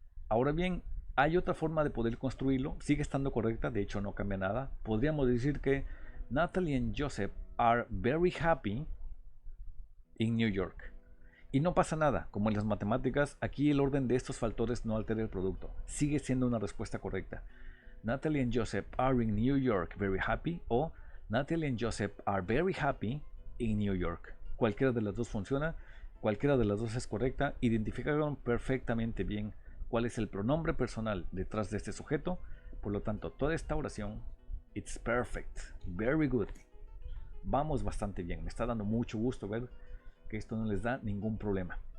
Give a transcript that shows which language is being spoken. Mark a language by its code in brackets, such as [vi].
[es] Ahora bien, hay otra forma de poder construirlo, sigue estando correcta, de hecho no cambia nada. Podríamos decir que [en] Natalie and Joseph are very happy in New York. [es] Y no pasa nada, como en las matemáticas, aquí el orden de estos factores no altera el producto, sigue siendo una respuesta correcta. [en] Natalie and Joseph are in New York very happy, o Natalie and Joseph are very happy in New York. [es] Cualquiera de las dos funciona, cualquiera de las dos es correcta. Identificaron perfectamente bien cuál es el pronombre personal detrás de este sujeto. Por lo tanto, toda esta oración, [en] it's perfect, very good. [es] Vamos bastante bien, me está dando mucho gusto ver que esto no les da ningún problema.